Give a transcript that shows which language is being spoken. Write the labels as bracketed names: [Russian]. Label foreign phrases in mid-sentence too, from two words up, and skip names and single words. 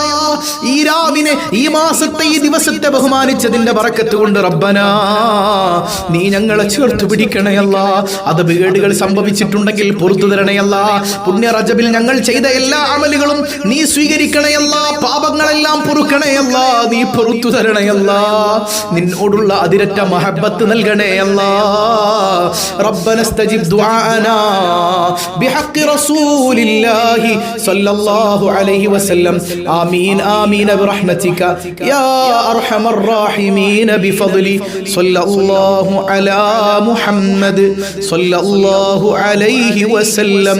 [Malayalam] ഈ രാവിനെ, ഈ മാസത്തെ, ഈ ദിവസത്തെ ബഹുമാനിച്ചതിന്റെ ബറക്കത്ത് കൊണ്ട് റബ്ബനാ, നീ ഞങ്ങളെ ചേർത്ത് പിടിക്കണേ അല്ലാ. അതബേടുകൾ സംഭവിച്ചിട്ടുണ്ടെങ്കിൽ പുറത്തു തരണേ അല്ലാ. പുണ്യ റജബിൽ ഞങ്ങൾ ചെയ്ത എല്ലാ അമലുകളും നീ സ്വീകരിക്കണേ അല്ലാ. പാപങ്ങളെല്ലാം പൊറുക്കണേ അല്ലാ. നീ പുറത്തു തരണേ അല്ലാ. നിന്നോടുള്ള അതിരറ്റ മഹബ്ബത്ത് നൽകണേ അല്ലാ. [Arabic] ربنا استجب دعاءنا بحق رسول الله صلى الله عليه وسلم. آمين آمين برحمتك يا أرحم الراحمين بفضل صلى الله على محمد صلى الله عليه وسلم.